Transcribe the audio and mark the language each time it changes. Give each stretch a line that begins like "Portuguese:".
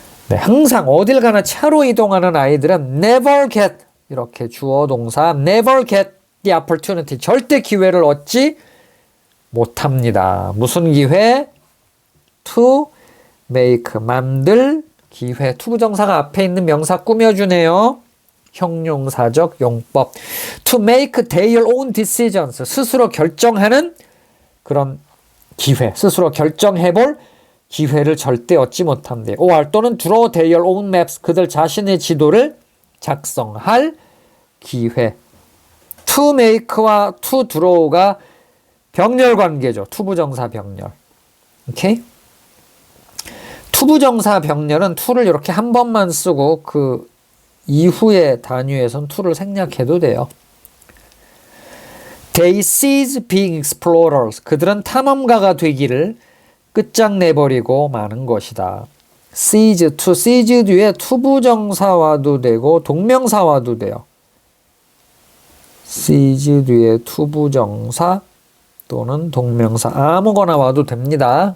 Korean: 항상 어딜 가나 차로 이동하는 아이들은 never get 이렇게 주어 동사
English: never get the opportunity
Korean: 절대 기회를 얻지 못합니다. 무슨 기회?
English: to make
Korean: 만들 기회. 투부정사가 앞에 있는 명사 꾸며주네요. 형용사적 용법.
English: To make their own decisions.
Korean: 스스로 결정하는 그런 기회. 스스로 결정해볼 기회를 절대 얻지 못한대.
English: or
Korean: 또는
English: draw their own maps.
Korean: 그들 자신의 지도를 작성할 기회. To make와 to draw가 병렬 관계죠. 투부정사 병렬. 오케이? 투부정사 병렬은 to를 이렇게 한 번만 쓰고 그 이후의 단위에선 to를 생략해도 돼요.
English: They cease being explorers.
Korean: 그들은 탐험가가 되기를 끝장내버리고 마는 것이다. cease, to cease 뒤에 투부정사와도 되고 동명사와도 돼요. cease 뒤에 투부정사 또는 동명사 아무거나 와도 됩니다.